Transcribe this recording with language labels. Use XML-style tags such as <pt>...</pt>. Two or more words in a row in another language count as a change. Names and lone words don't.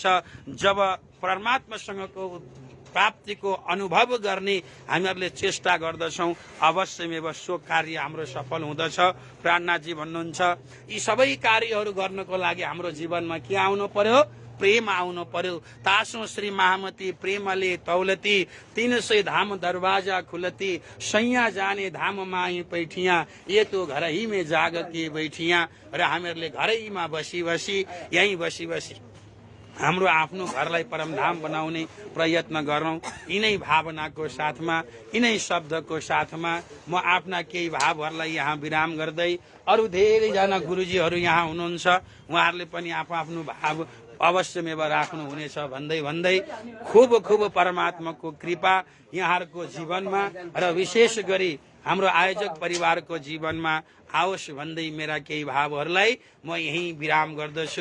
<ne>जब परमात्मासँगको प्राप्तिको अनुभव गर्ने हामीहरूले चेष्टा गर्दछौँ, अवश्यमेव सो कार्य हाम्रो सफल हुँदछ। प्राणनाथजी भन्नुहुन्छ यी सबै कार्यहरू गर्नको लागि हाम्रो जीवनमा के आउनु पर्यो? प्रेम आउनु पर्यो।</ne> <hi>तासो श्री महामती प्रेमले तौलती, 300 धाम दरवाजा खुलती, सैया जाने धाम माही पैठिया, ये तो घर ही में जाग के बैठिया।</hi> <ne>र हामीहरूले घरैमा बसी बसी यहीँ बसी बसी हाम्रो आफ्नो घरलाई परमधाम बनाउने प्रयत्न गरौँ। यिनै भावनाको साथमा, यिनै शब्दको साथमा म आफ्ना केही भावहरूलाई यहाँ विराम गर्दै, अरू धेरैजना गुरुजीहरू यहाँ हुनुहुन्छ, उहाँहरूले पनि आफ्नो भाव अवश्यमेव राख्नुहुनेछ भन्दै भन्दै खूब खूब परमात्माको कृपा यहाँहरूको जीवनमा र विशेष गरी हाम्रो आयोजक परिवारको जीवनमा आओस् भन्दै मेरा केही भावहरूलाई म यही विराम गर्दछु।</ne>